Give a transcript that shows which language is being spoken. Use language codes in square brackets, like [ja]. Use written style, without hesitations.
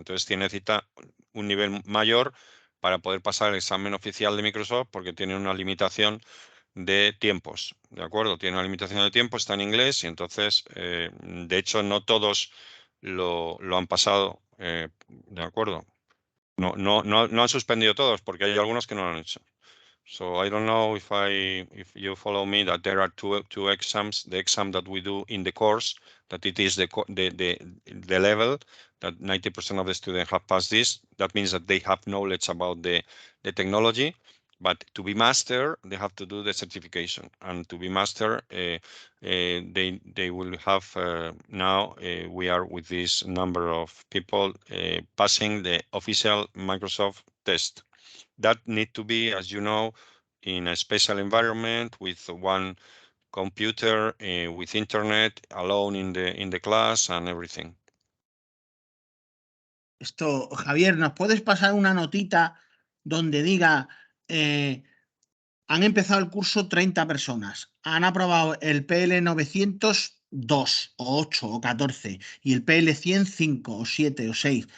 [es] Entonces necesita un nivel mayor para poder pasar el examen oficial de Microsoft porque tiene una limitación de tiempos, ¿de acuerdo? Tiene una limitación de tiempo, está en inglés y entonces, de hecho, no todos lo han pasado, ¿de acuerdo? No han suspendido todos porque hay algunos que no lo han hecho. [en] So I don't know if you follow me that there are two exams. The exam that we do in the course, that it is the level that 90% of the students have passed this. That means that they have knowledge about the technology. But to be master, they have to do the certification. And to be master, they will have now. We are with this number of people passing the official Microsoft test. That need to be, as you know, in a special environment with one computer, with internet, alone in the class and everything. [es] Esto, Javier, ¿nos puedes pasar una notita donde diga, han empezado el curso 30 personas, han aprobado el PL-900 2 o 8 o 14 y el PL-100 5 o 7 o 6?